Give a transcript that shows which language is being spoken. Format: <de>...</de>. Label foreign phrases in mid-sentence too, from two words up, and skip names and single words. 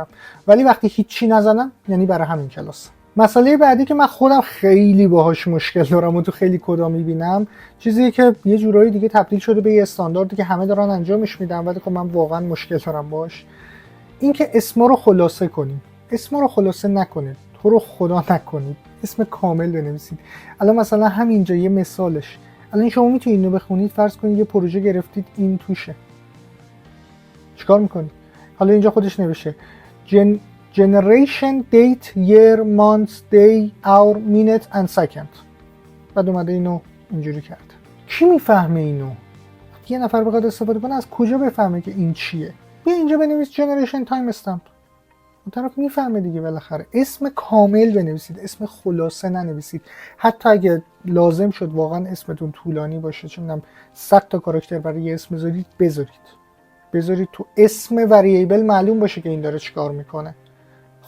<fa>ولی وقتی هیچی نزنم یعنی برای همین کلاس. مسئله بعدی که من خودم خیلی باهاش مشکل دارم و تو خیلی کدا میبینم، چیزی که یه جورایی دیگه تبدیل شده به یه استانداردی که همه دارن انجامش میدن ولی خب من واقعا مشکل دارم باهاش، این که اسما رو خلاصه کنیم. اسما رو خلاصه نکنید، تو رو خدا نکنید، اسم کامل بنویسید. الان مثلا همینجا یه مثالش، الان شما میتونید اینو بخونید، فرض کنید یه پروژه گرفتید این توشه، چیکار میکنید؟ حالا اینجا خودش نوشته</fa> <en>generation date year month day hour minute and second،</en> <fa>بعد اومده اینو اینجوری کرد. کی میفهمه اینو؟ یه نفر بخواد استفاده کنه از کجا بفهمه که این چیه؟ بیا اینجا بنویس</fa> <en>generation time stamp،</en> <fa>اون طرف میفهمه دیگه. بالاخره اسم کامل بنویسید، اسم خلاصه ننویسید. حتی اگه لازم شد واقعا اسمتون طولانی باشه، چون 100 تا کاراکتر برای یه اسم بذارید تو اسم وریبل معلوم باشه که این داره چیکار میکنه.</fa>